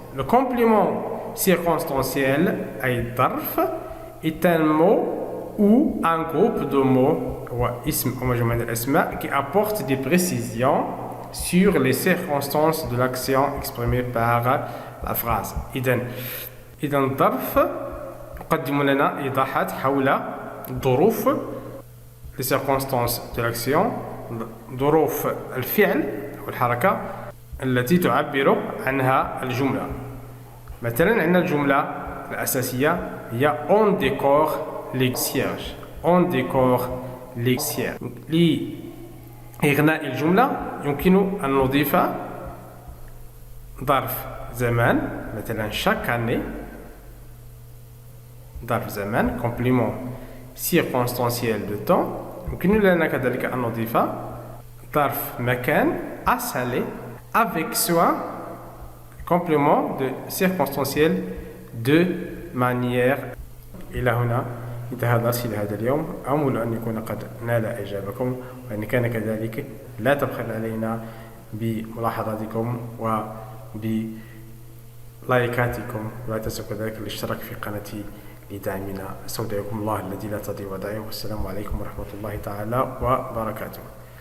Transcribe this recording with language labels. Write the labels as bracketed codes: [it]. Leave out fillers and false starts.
[fr] Le complément circonstanciel [ar] أي ظرف [fr] est un mot ou un groupe de mots ou [ar] اسم أو مجموعة من الأسماء [fr] qui apporte des précisions sur les circonstances de l'action exprimée par la phrase. [ar] إذن ظرف يقدم لنا إيضاحات حول ظروف [fr] les circonstances de l'action [ar] ظروف الفعل أو الحركة التي تعبر عنها الجملة. مثلا عندنا الجملة الأساسية هي [fr] on décore les cierges. On décore les cierges. [ar] لإغناء الجملة يمكن أن نضيف ظرف زمان مثلا [fr] chaque année. [ar] ظرف زمان [fr] complément circonstanciel de temps. [ar] يمكن لنا كذلك أن نضيف ظرف مكان [fr] assalé avec soin complément de circonstanciel de مانيير. [ar] إلى هنا انتهى درسي لهذا اليوم. أمل أن يكون قد نال إعجابكم، وإن كان كذلك لا تبخل علينا بملاحظاتكم وبلايكاتكم، ولا تنسوا كذلك الاشتراك في قناتي لدعمنا. استودعكم الله الذي لا تضيع ودائعه، والسلام عليكم ورحمة الله تعالى وبركاته.